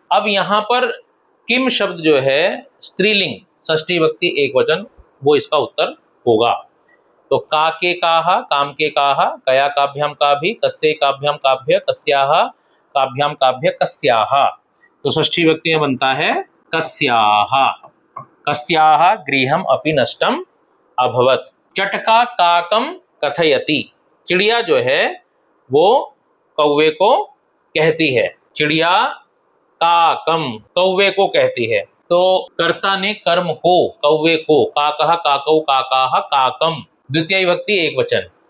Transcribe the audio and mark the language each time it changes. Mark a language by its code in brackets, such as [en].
[hi] अब यहाँ पर किम शब्द जो है स्त्रीलिंग, षष्ठी विभक्ति एक वचन, वो इसका उत्तर होगा। [sa] तो का के काहा, काम के काहा, कया काभ्याम काभि, कस्यै काभ्याम काभ्य, कस्याः काभ्याम काभ्य, कस्याः। [hi] तो षष्ठी विभक्ति में बनता है कस्याः। [sa] कस्याः गृहम अपि नष्टम अभवत। चटका काकम कथयति। [hi] चिड़िया जो है वो कौवे को कहती है। चिड़िया काकम, कौवे को कहती है। तो कर्ता ने कर्म को, कौवे को, [sa] काकः काकौ काकाः काकम, [hi] द्वितीय विभक्ति एक वचन।